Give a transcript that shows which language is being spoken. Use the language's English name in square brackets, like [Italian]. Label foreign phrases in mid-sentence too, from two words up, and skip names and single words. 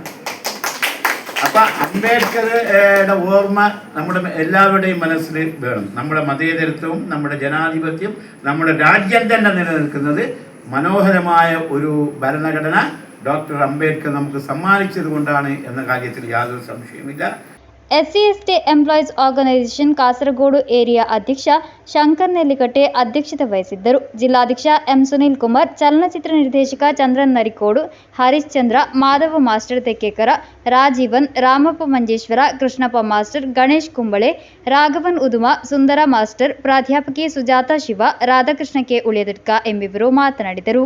[Malayalam] അപ്പം അംബേദ്കറുടെ ഓർമ്മ നമ്മുടെ എല്ലാവരുടെയും മനസ്സിൽ വേണം. നമ്മുടെ മതേതരത്വവും നമ്മുടെ ജനാധിപത്യവും നമ്മുടെ രാജ്യം തന്നെ നിലനിൽക്കുന്നത് മനോഹരമായ ഒരു ഭരണഘടന ഡോക്ടർ അംബേദ്കർ നമുക്ക് സമ്മാനിച്ചത് കൊണ്ടാണ് എന്ന കാര്യത്തിൽ യാതൊരു സംശയമില്ല. [Kannada] SC/ST ಎಂಪ್ಲಾಯೀಸ್ ಆರ್ಗನೈಸೇಷನ್ ಕಾಸರಗೋಡು ಏರಿಯಾ ಅಧ್ಯಕ್ಷ ಶಂಕರ್ ನೆಲ್ಲಿಕಟ್ಟೆ ಅಧ್ಯಕ್ಷತೆ ವಹಿಸಿದ್ದರು. ಜಿಲ್ಲಾಧ್ಯಕ್ಷ ಎಂ ಸುನೀಲ್ ಕುಮಾರ್, ಚಲನಚಿತ್ರ ನಿರ್ದೇಶಕ ಚಂದ್ರನ್ ನರಿಕೋಡು, ಹರೀಶ್ ಚಂದ್ರ, ಮಾಧವ ಮಾಸ್ಟರ್ ತೆಕ್ಕೇಕರ, ರಾಜೀವನ್, ರಾಮಪ್ಪ ಮಂಜೇಶ್ವರ, ಕೃಷ್ಣಪ್ಪ ಮಾಸ್ಟರ್, ಗಣೇಶ್ ಕುಂಬಳೆ, ರಾಘವನ್ ಉದುಮ, ಸುಂದರ ಮಾಸ್ಟರ್, ಪ್ರಾಧ್ಯಾಪಕಿ ಸುಜಾತಾ ಶಿವ, ರಾಧಾಕೃಷ್ಣ ಕೆ ಉಳಿಯದಡ್ಕ ಎಂಬಿವರು ಮಾತನಾಡಿದರು.